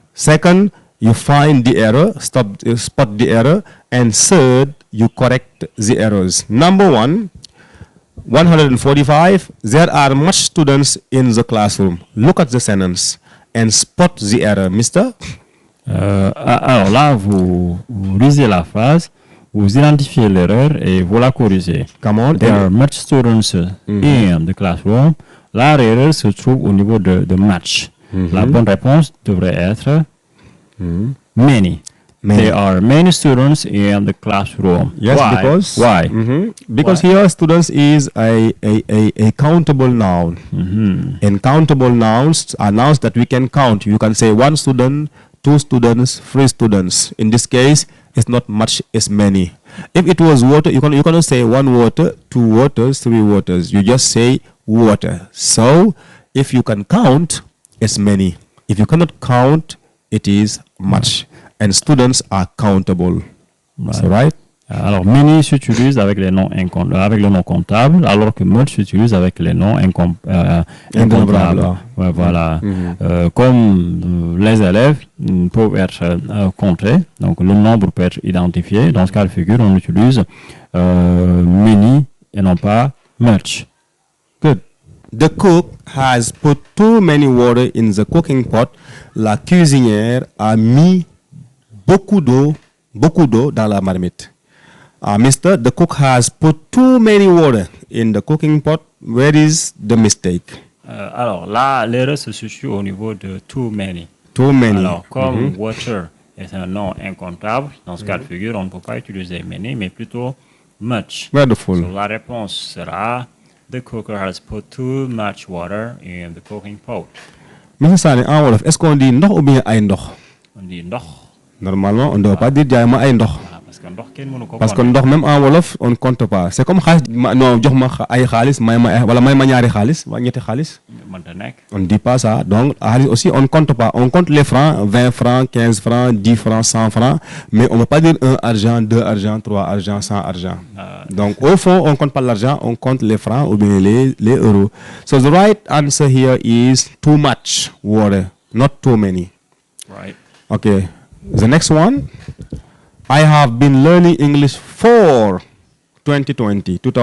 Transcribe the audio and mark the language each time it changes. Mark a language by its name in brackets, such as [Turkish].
[English] Second, you find the error, spot the error. And third, you correct the errors. Number 1, 145. There are much students in the classroom. Look at the sentence and spot the error. Mister? [French] Alors là, vous lisez la phrase, vous identifiez l'erreur et vous la corrigez. [English] Come on. There are much students in the classroom. [French] Là, l'erreur se trouve au niveau de match. La bonne réponse devrait être many. [English] There are many students in the classroom. Yes, Why? because Why? Because Why? here students is a countable noun. And countable nouns are nouns that we can count. You can say 1 student, 2 students, 3 students. In this case, it's not much, it's many. If it was water, you cannot say 1 water, 2 waters, 3 waters. You just say water. So if you can count, it's many. If you cannot count, it is much. And students are countable. So, right? [French] Alors, many s'utilise avec les noms avec le nom comptable, alors que much s'utilise avec les noms incomptables. Ouais, voilà. Comme les élèves peuvent être comptés, donc le nombre peut être identifié. Dans ce cas de figure, on utilise many et non pas much. [English] Good. The cook has put too many water in the cooking pot. [French] La cuisinière a mis beaucoup d'eau beaucoup d'eau dans la marmite. [English] Mister, the cook has put too many water in the cooking pot. Where is the mistake? [French] Alors là, l'erreur se situe au niveau de too many. [English] Too many. [French] Alors, comme water est un nom incomptable, dans ce cas de figure, on ne peut pas utiliser many, mais plutôt much. [English] Wonderful. So, [French] la réponse sera [English] the cooker has put too much water in the cooking pot. [French] Monsieur Sané, en wolof, est-ce qu'on dit ndox ou bien ay ndox? On dit ndox. Normalement, on ne doit pas dire [Wolof] jaay ma ay ndox. [French] Voilà, parce que [Wolof] ndox kenn mënu ko [French] Parce que compter. ndox même en wolof, on ne compte pas. C'est comme [Wolof] xaalis non jox ma ay xaalis may ma wala may ma ñaari xaalis wa ñetti xaalis. mënta nekk. [French] On ne dit pas ça. Donc xaalis aussi on ne compte pas. On compte les francs, 20 francs, 15 francs, 10 francs, 100 francs, mais on ne peut pas dire 1 argent, 2 argent, 3 argent, 100 argent. Donc au fond, on ne compte pas l'argent, on compte les francs ou bien les euros. [English] So the right answer here is too much water, not too many. Right. Okay. The next one. I have been learning English for 2020.